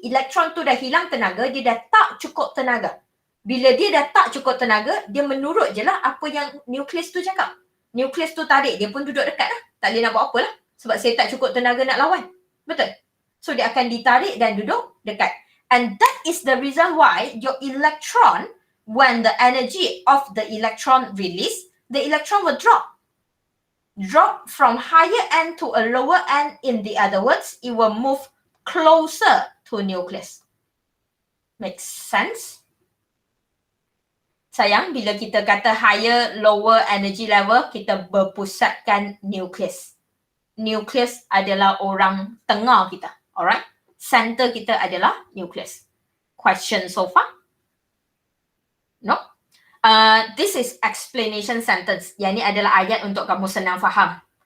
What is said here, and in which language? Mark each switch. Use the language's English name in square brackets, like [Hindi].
[Malay] Elektron tu dah hilang tenaga, dia dah tak cukup tenaga. Bila dia dah tak cukup tenaga, dia menurut je lah apa yang nukleus tu cakap. Nukleus tu tarik, dia pun duduk dekat lah. Tak boleh nak buat apa lah. Sebab saya tak cukup tenaga nak lawan. Betul? So dia akan ditarik dan duduk dekat. [English] And that is the reason why your electron, when the energy of the electron release, the electron will drop. Drop from higher end to a lower end. In the other words, it will move closer to nucleus. Makes sense? [Malay] Sayang, bila kita kata higher, lower energy level, kita berpusatkan nucleus. Nucleus adalah orang tengah kita. [English] Alright? [Malay] Center kita adalah nucleus. [English] Question so far? No? This is explanation sentence. [Malay] Yang ni adalah ayat untuk kamu senang faham.